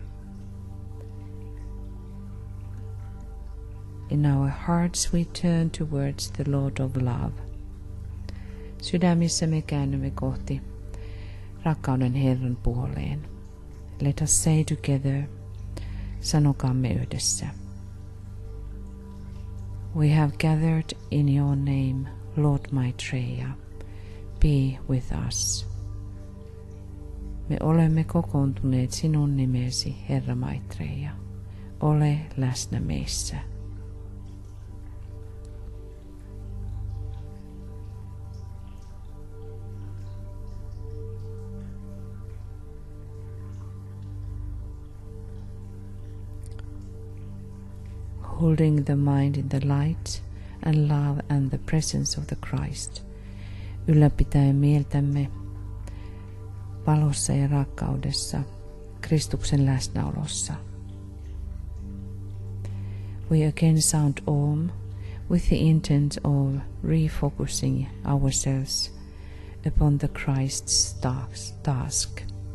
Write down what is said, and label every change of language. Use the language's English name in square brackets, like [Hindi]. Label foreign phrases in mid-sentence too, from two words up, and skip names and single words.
[English] In our hearts we turn towards the Lord of Love. [Finnish] Sydämissä me käännymme kohti rakkauden Herran puoleen. [English] Let us say together, [Finnish] sanokaamme yhdessä. [English] We have gathered in your name, Lord Maitreya. Be with us. [Finnish] Me olemme kokoontuneet sinun nimesi, Herra Maitreya. Ole läsnä meissä. [English] Holding the mind in the light and love and the presence of the Christ, [Finnish] ylläpitäen mieltämme valossa ja rakkaudessa, Kristuksen läsnäolossa. [English] We again sound Om with the intent of refocusing ourselves upon the Christ's task.